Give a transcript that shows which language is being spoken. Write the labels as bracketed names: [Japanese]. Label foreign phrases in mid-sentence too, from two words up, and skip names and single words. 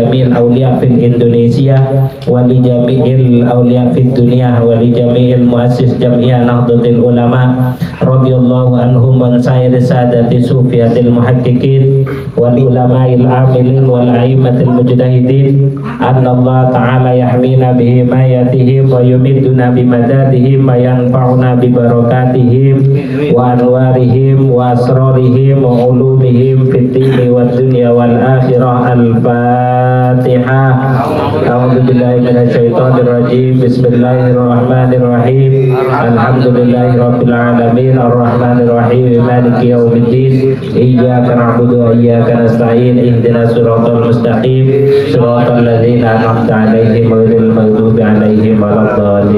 [Arabic] جميع الأولياء في Indonesia ولجميع الأولياء في الدنيا ولجميع المؤسس جمعية Nahdlatul Ulama رضي الله عنهم وسيدي سادات الصوفية المحققين والعلماء العاملين والأئمة المجتهدين أن الله تعالى يحمينا به مايتهم ويمدوننا بمددهم وينفعوننا ببركاتهم وأنوارهم وأسرارهم وعلومهم في الدين والدنيا والآخرة. الفاتحة. أعوذ بالله من الشيطان الرجيم. بسم الله الرحمن الرحيم. الحمد لله رب العالمين الرحمن الرحيم مالك يوم الدين. إياك نعبد وإياك نستعين. اهدنا الصراط المستقيم. صراط الذين أنعمت عليهم غير المغضوب عليهم ولا الضالين.